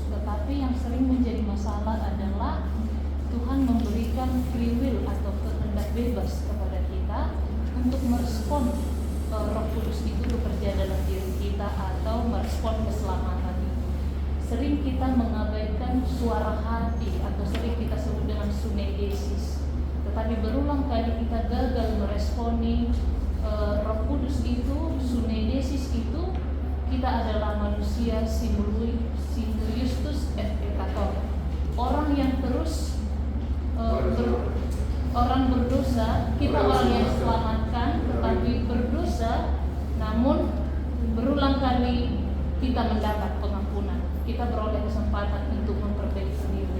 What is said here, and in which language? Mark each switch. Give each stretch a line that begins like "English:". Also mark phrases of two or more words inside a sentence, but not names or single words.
Indonesian: Tetapi yang sering menjadi masalah adalah Tuhan memberikan
English: free will
Indonesian: atau kehendak bebas kepada kita untuk merespon Roh Kudus itu bekerja dalam diri kita atau merespon keselamatan itu. Sering kita mengabaikan suara hati atau sering kita sebut dengan sunedesis. Tetapi berulang kali kita gagal meresponi Roh Kudus itu, sunedesis itu.
Latin: Kita adalah manusia simulioustus et peccator. Orang yang terus orang berdosa, kita orang yang diselamatkan tetapi berdosa, namun berulang kali kita mendapat pengampunan, kita beroleh kesempatan untuk memperbaiki diri.